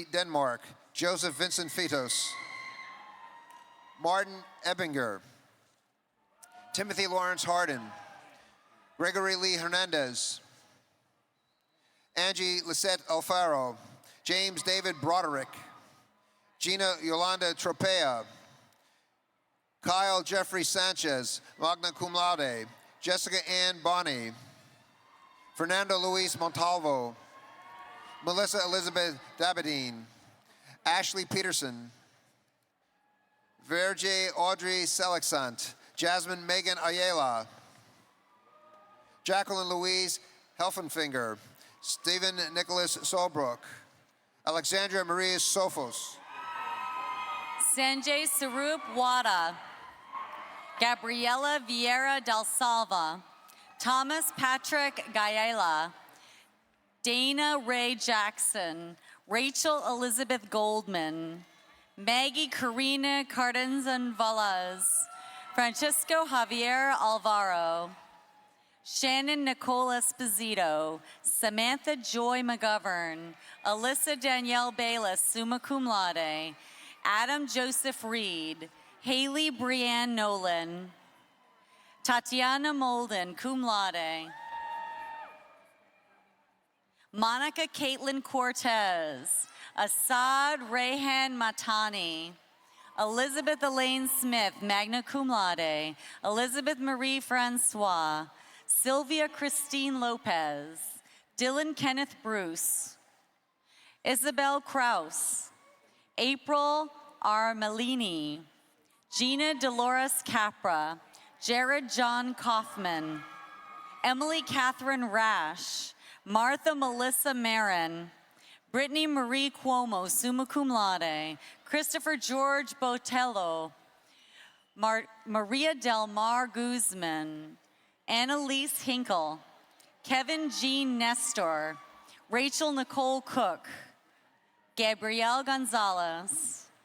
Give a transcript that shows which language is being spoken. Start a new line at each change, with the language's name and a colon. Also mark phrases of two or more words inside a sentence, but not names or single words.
English: Denmark, Joseph Vincent Fitos, Martin Ebbinger, Timothy Lawrence Harden, Gregory Lee Hernandez, Angie Lisette Alfaro, James David Broderick, Gina Yolanda Tropea, Kyle Jeffrey Sanchez,
Latin: magna cum laude,
English: Jessica Ann Bonney, Fernando Luis Montalvo, Melissa Elizabeth Dabadine, Ashley Peterson, Verge Audrey Selexant, Jasmine Megan Ayala, Jacqueline Louise Helfenfinger, Stephen Nicholas Solbrook, Alexandra Maria Sophos, Sanjay Sarup Wada, Gabriela Vieira Del Salva, Thomas Patrick Gaela, Dana Ray Jackson, Rachel Elizabeth Goldman, Maggie Karina Cardenzan Valas, Francisco Javier Alvaro, Shannon Nicole Esposito, Samantha Joy McGovern, Alyssa Danielle Bayless,
Latin: summa cum laude,
English: Adam Joseph Reed, Haley Brianne Nolan, Tatiana Molden,
Latin: cum laude.
English: Monica Caitlin Cortez, Assad Rayhan Matani, Elizabeth Elaine Smith,
Latin: magna cum laude.
English: Elizabeth Marie Francois, Sylvia Christine Lopez, Dylan Kenneth Bruce, Isabel Kraus, April R. Melini, Gina Dolores Capra, Jared John Kaufman, Emily Catherine Rash, Martha Melissa Marin, Brittany Marie Cuomo,
Latin: summa cum laude,
English: Christopher George Botello, Maria Del Mar Guzman, Annalise Hinkle, Kevin Jean Nestor, Rachel Nicole Cook, Gabrielle Gonzalez,